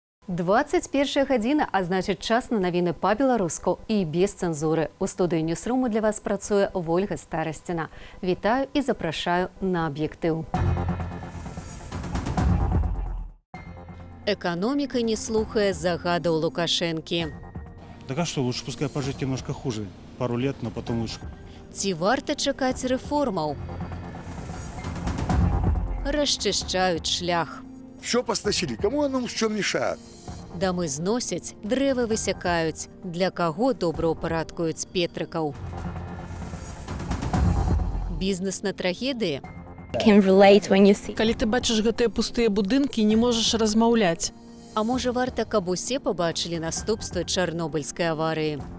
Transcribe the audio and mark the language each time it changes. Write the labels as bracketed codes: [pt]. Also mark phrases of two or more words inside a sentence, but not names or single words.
[be] 21 гадзіна, а значыць час на навіны па-беларуску і без цэнзуры. У студыі Ньюсруму для вас працуе Вольга Старасціна. Вітаю і запрашаю на аб'ектыў. Эканоміка не слухае загадаў Лукашэнкі. [ru] Так а что, лучше пускай пожить немножко хуже. Пару лет, но потом лучше. [be] Ці варта чакаць рэформаў? Расчышчаюць шлях. [ru] Все постачили. Кому оно что мешает? [be] Дамы зносяць, дрэвы высякаюць. Для каго добраўпарадкуюць петрыкаў? Бізнес на трагедыі? Калі ты бачыш гэтыя пустыя будынкі, не можаш размаўляць. А можа варта, каб усе пабачылі наступствы чарнобыльскай аварыі?